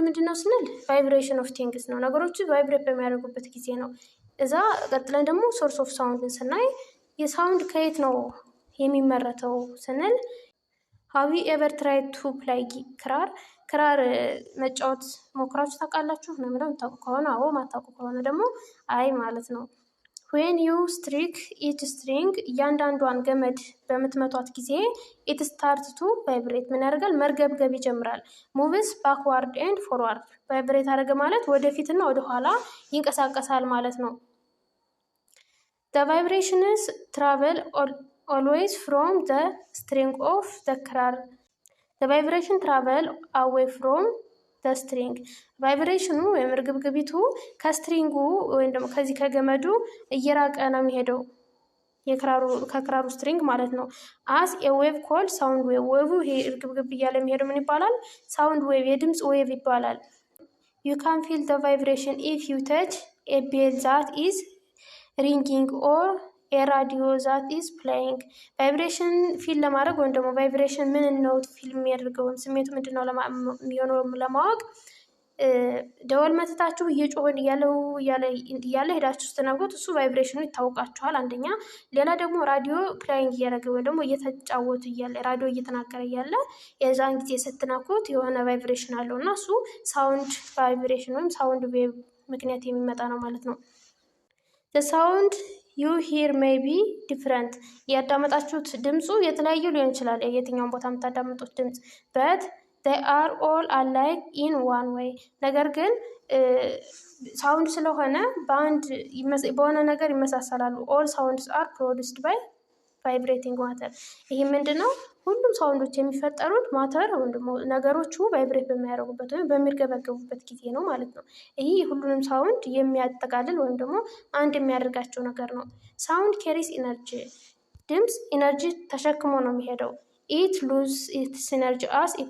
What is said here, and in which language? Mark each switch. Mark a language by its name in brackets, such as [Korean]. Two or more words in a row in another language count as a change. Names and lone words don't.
[Amharic] ምንድን ነው ስንል [English] vibration of things [Amharic] ነው። ነገሮቹ ቫይብሬት በሚያደርጉበት ጊዜ ነው። እዛ ቀጥለን ደግሞ [English] source of sound [Amharic] ስናይ የሳውንድ ከየት ነው የሚመረተው ስንል [English] have you ever try to play krar፣ [Amharic] ክራር መጫወት ሞክራችሁ ታውቃላችሁ ነው የሚለው። የምታውቁ ከሆነ አዎ፣ ማታውቁ ከሆነ ደግሞ አይ ማለት ነው። [English] when you strike each string፣ [Amharic] እያንዳንዷን ገመድ በምትመቷት ጊዜ [English] it start to vibrate፣ [Amharic] ምን ያደርጋል? መርገብገብ ይጀምራል። [English] moves backward and forward፣ [Amharic] ቫይብሬት አደረገ ማለት ወደፊትና ወደኋላ ይንቀሳቀሳል ማለት ነው። [English] the vibrations travel always from the string of the [Amharic] ክራር። [English] the vibration travel away from the string። [Amharic] ቫይብሬሽኑ ወይም እርግብግቢቱ ከስትሪንጉ ወይም ደግሞ ከዚህ ከገመዱ እየራቀ ነው የሚሄደው፣ ከክራሩ ስትሪንግ ማለት ነው። [English] as a wave called sound wave፣ [Amharic] ዌቭ ይሄ እርግብግብ እያለ የሚሄደው ምን ይባላል? [English] sound wave፣ [Amharic] የድምፅ ዌቭ ይባላል። [English] you can feel the vibration if you touch a bell that is ringing or a radio that is playing። [Amharic] ቫይብሬሽን ፊል ለማድረግ ወይም ደግሞ ቫይብሬሽን ምን ነው ፊል የሚያደርገው ስሜቱ ምንድን ነው የሚሆነው ለማወቅ ደወል መትታችሁ እየጮሆን እያለ ሄዳችሁ ስትነኩት እሱ ቫይብሬሽኑ ይታወቃችኋል። አንደኛ። ሌላ ደግሞ [English] radio playing [Amharic] እያደረገ ወይም ደግሞ እየተጫወቱ እያለ ራዲዮ እየተናገረ እያለ የዛን ጊዜ ስትነኩት የሆነ ቫይብሬሽን አለው እና እሱ [English] sound vibration [Amharic] ወይም [English] sound wave [Amharic] ምክንያት የሚመጣ ነው ማለት ነው። [English] sound you hear may be different፣ [Amharic] ያዳመጣችሁት ድምፁ የተለያዩ ሊሆን ይችላል፣ የትኛውን ቦታ የምታዳምጡት ድምፅ። [English] but they are all alike in one way፣ [Amharic] ነገር ግን ሳውንድ ስለሆነ በሆነ ነገር ይመሳሰላሉ። [English] all sounds are produced by vibrating matter። [Amharic] ይህ ምንድን ነው? ሁሉም ሳውንዶች የሚፈጠሩት ማተር ወይም ደግሞ ነገሮቹ ቫይብሬት በሚያደርጉበት ወይም በሚርገበገቡበት ጊዜ ነው ማለት ነው። ይህ ሁሉንም ሳውንድ የሚያጠቃልል ወይም ደግሞ አንድ የሚያደርጋቸው ነገር ነው። [English] sound carries energy፣ [Amharic] ድምፅ ኢነርጂ ተሸክሞ ነው የሚሄደው። [English] it loses its energy as it